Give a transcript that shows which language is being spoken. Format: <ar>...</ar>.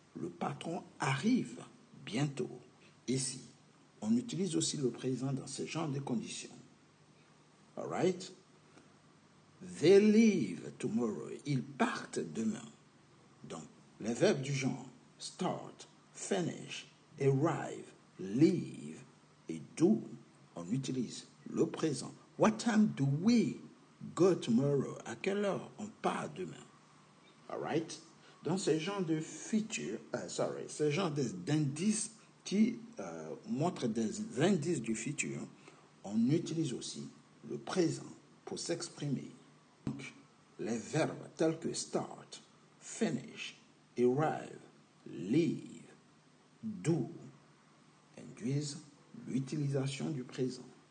<fr>Le patron arrive bientôt. Ici, on utilise aussi le présent dans ce genre de conditions.</fr> <en>All right? They leave tomorrow.</en> <fr>Ils partent demain. Donc, les verbes du genre start, finish, arrive, leave et do, on utilise le présent.</fr> <en>What time do we go tomorrow?</en> <fr>À quelle heure on part demain?</fr> <en>All right?</en> <fr>Donc, ce genre de feature, ce genre d'indices qui montrent des indices du futur, on utilise aussi le présent pour s'exprimer. Donc, les verbes tels que start, finish, arrive, leave, do induisent l'utilisation du présent.</fr>